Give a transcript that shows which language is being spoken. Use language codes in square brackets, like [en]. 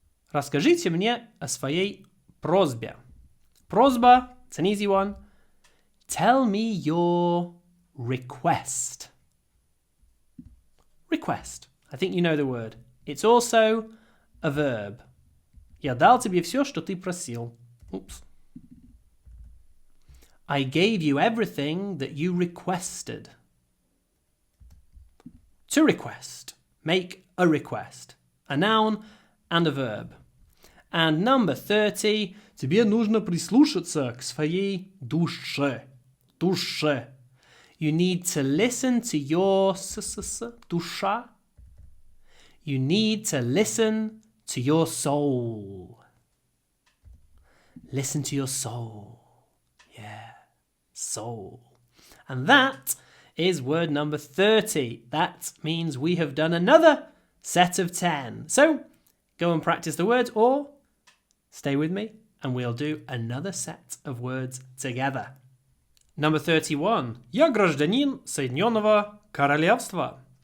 [ru] Расскажите мне о своей просьбе. [en] Просьба, it's an easy one. Tell me your request. Request. I think you know the word. It's also a verb. [ru] Я дал тебе все, что ты просил. [en] Oops. I gave you everything that you requested. To request. Make a request. A noun and a verb. And number 30. [ru] Тебе нужно прислушаться к своей душе. Душе. [en] You need to listen to your душа. You need to listen to your soul. Listen to your soul. Yeah, soul. And that is word number 30. That means we have done another set of 10. So go and practice the words or stay with me and we'll do another set of words together. Number 31. [ru] Я гражданин Соединенного Королевства.